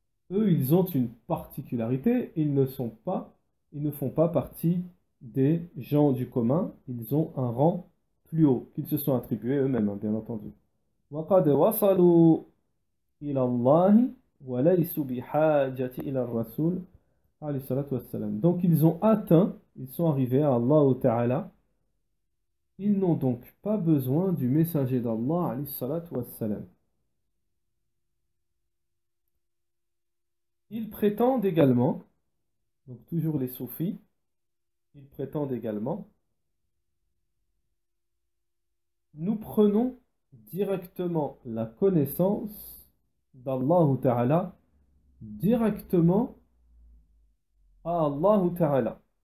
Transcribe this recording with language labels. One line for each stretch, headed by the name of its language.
French: Eux, ils ont une particularité, ils ne font pas partie des gens du commun, ils ont un rang plus haut, qu'ils se sont attribués eux-mêmes, hein, bien entendu.
Arabic: وَقَدْ وَصَلُوا إِلَى اللَّهِ وَلَيْسُوا بِحَاجَةِ إِلَى الرَّسُولِ alayhi salatu wassalam.
French: Donc ils sont arrivés à Allah Ta'ala. Ils n'ont donc pas besoin du messager d'Allah alayhi salatu wassalam. Ils prétendent également, donc toujours les soufis, ils prétendent également, nous prenons directement la connaissance d'Allah Ta'ala directement à Allah Ta'ala.